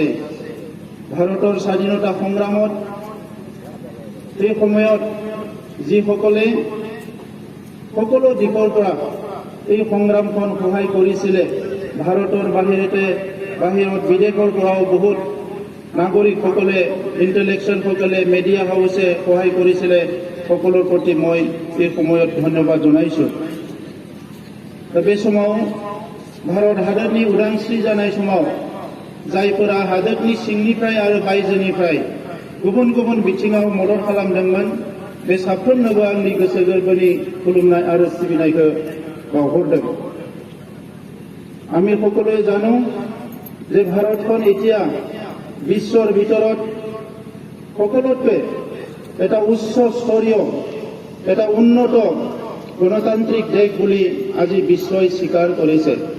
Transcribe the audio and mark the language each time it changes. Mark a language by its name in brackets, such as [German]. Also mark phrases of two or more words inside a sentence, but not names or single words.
[Assamese] ভাৰতৰ স্বাধীনতা সংগ্ৰামত সেই সময়ত যিসকলে সকলো দিশৰ পৰা এই সংগ্ৰামখন সহায় কৰিছিলে, ভাৰতৰ বাহিৰত বিদেশৰ পৰাও বহুত নাগৰিকসকলে, ইণ্টেলেকচুৱেলসকলে, [English] media house [Assamese] সহায় কৰিছিলে। সকলোৰ প্ৰতি মই এই সময়ত ধন্যবাদ জনাইছোঁ। [Bodo] बे समाव भारत हादरनि उदांस्रि जानाय समाव जायफोरा हादरनि सिंनिफ्राय आरो बायजोनिफ्राय गुबुन गुबुन बिथिङाव मदद खालामदोंमोन, बे साफ्रोमनोबो आंनि गोसो गोरबोनि खुलुमनाय आरो सिबिनायखौ बावहरदों। [Assamese] আমি সকলোৱে জানো যে ভাৰতখন এতিয়া বিশ্বৰ ভিতৰত সকলোতকৈ এটা উচ্চ স্তৰীয়, এটা উন্নত গণতান্ত্ৰিক দেশ বুলি আজি বিশ্বই স্বীকাৰ কৰিছে।